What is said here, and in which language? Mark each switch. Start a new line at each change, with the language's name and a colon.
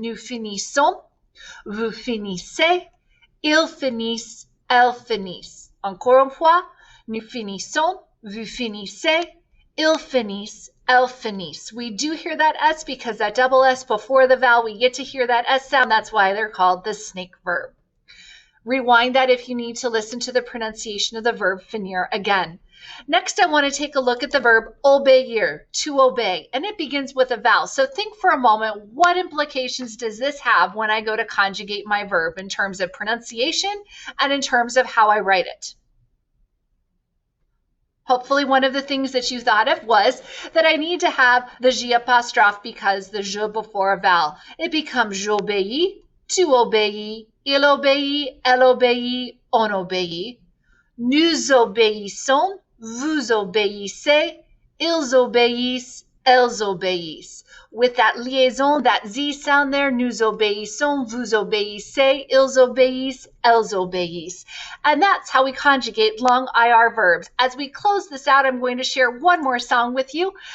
French: Nous finissons, vous finissez, ils finissent, elles finissent. Encore une fois, nous finissons, vous finissez, ils finissent, elles finissent.
English: We do hear that S because that double S before the vowel, we get to hear that S sound. That's why they're called the snake verb. Rewind that if you need to listen to the pronunciation of the verb finir again. Next, I want to take a look at the verb obéir, to obey, and it begins with a vowel. So think for a moment, what implications does this have when I go to conjugate my verb in terms of pronunciation and in terms of how I write it? Hopefully one of the things that you thought of was that I need to have the J apostrophe because the je before a vowel. It becomes
French: j'obéis, tu obéis, il obéit, elle obéit, on obéit. Nous obéissons, vous obéissez, ils obéissent, elles obéissent.
English: With that liaison, that Z sound there,
French: nous obéissons, vous obéissez, ils obéissent, elles obéissent.
English: And that's how we conjugate long IR verbs. As we close this out, I'm going to share one more song with you.